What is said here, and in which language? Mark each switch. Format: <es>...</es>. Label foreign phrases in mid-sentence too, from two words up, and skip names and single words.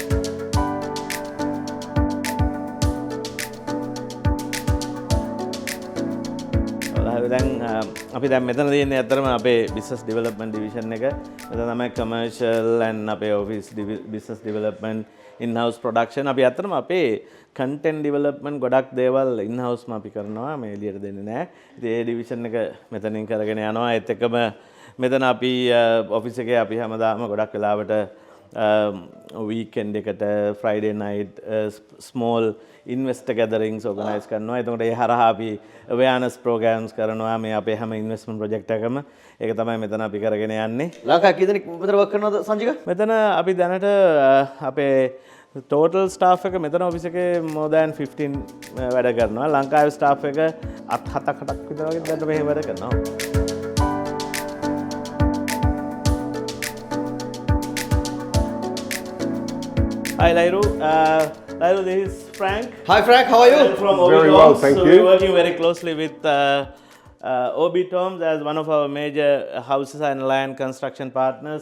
<si>දැන් අපි දැන් මෙතන තියෙන්නේ ඇත්තටම අපේ</si> <en>business development division</en> <si>එක. මෙතන තමයි</si> <en>commercial and</en> <si>අපේ ඔෆිස්</si> <en>business development in house production.</en> <si>අපි ඇත්තටම අපේ</si> <en>content development</en> <si>ගොඩක් දේවල්</si> <en>in house</en> <si>ම අපි කරනවා. මේ එළියට දෙන්නේ නැහැ. ඉතින් ඒ ඩිවිෂන් එක මෙතනින් කරගෙන යනවා. ඒත් එක්කම මෙතන අපි ඔෆිස් එකේ අපි හැමදාම ගොඩක් වෙලාවට weekend එකට</si> <en>Friday night small investor gatherings organize</en> <si>කරනවා. එතකොට ඒ හරහා අපි</si> <en>awareness programs</en> <si>කරනවා මේ අපේ හැම</si> <en>investment project</en> <si>එකකම. ඒක තමයි මෙතන අපි කරගෙන යන්නේ. ලංකාවේ කී දෙනෙක් මෙතන වර්ක් කරනවද සංජික? මෙතන අපි දැනට අපේ</si> <en>total staff</en> <si>එක මෙතන ඔෆිස් එකේ</si> <en>more than 15</en> <si>වැඩ කරනවා. ලංකාවේ staff එක 7-8ක් විතර වගේ දැනට මෙහෙ වැඩ කරනවා.</si> <en>Hi Lairu. Lairu, this is Frank. Hi Frank, how are you? From Very Orbit well, Homes. thank So you. we're working very closely with Orbit Homes as one of our major houses and land construction partners.</en>